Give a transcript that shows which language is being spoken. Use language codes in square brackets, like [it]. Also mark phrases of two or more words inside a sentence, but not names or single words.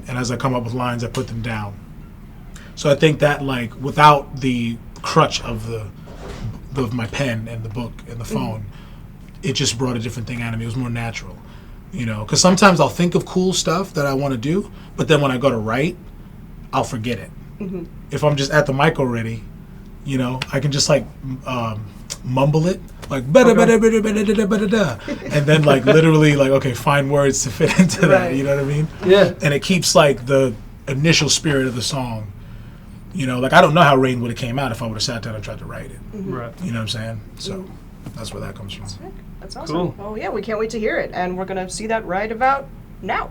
[en] And as I come up with lines, I put them down. So I think that, like, without the crutch of my pen and the book and the phone, it just brought a different thing out of me. It was more natural, you know. Because sometimes I'll think of cool stuff that I want to do, but then when I go to write, I'll forget it. If I'm just at the mic already, you know, I can just like mumble it, like bada bada bada bada bada bada da, and then like literally like, okay, find words to fit into that. You know what I mean? Yeah. And it keeps like the initial spirit of the song. You know, like I don't know how Rain would have came out if I would have sat down and tried to write it. Right. You know what I'm saying? So that's where that comes from. That's awesome. Cool. Well, yeah, we can't wait to hear it, and we're gonna see that right about now.